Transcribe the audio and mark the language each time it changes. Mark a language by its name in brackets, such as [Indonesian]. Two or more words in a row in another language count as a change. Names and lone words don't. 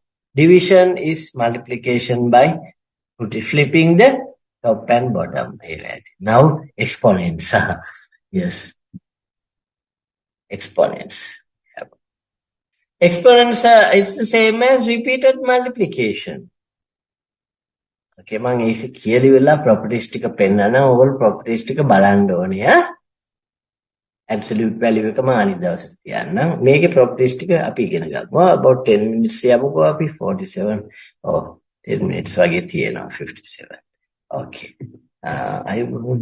[English] Division is multiplication by flipping the top and bottom. Now exponents. Yes. Exponents. Exponents is the same as repeated multiplication. [Sinhala] Okay, මම ඒක කියලා වෙලා properties ටික පෙන්නන ඕගොල්ලෝ properties ටික බලන්න ඕනේ [English] absolute value [Sinhala] එක මම අනිත් දවසට තියන්නම්. මේකේ properties ටික අපි ඉගෙන ගමු. [English] About 10 minutes [Sinhala] යමුකෝ අපි 47 [English] or 10 minutes [Sinhala] වගේ තියෙනවා 57. [English] Okay. I want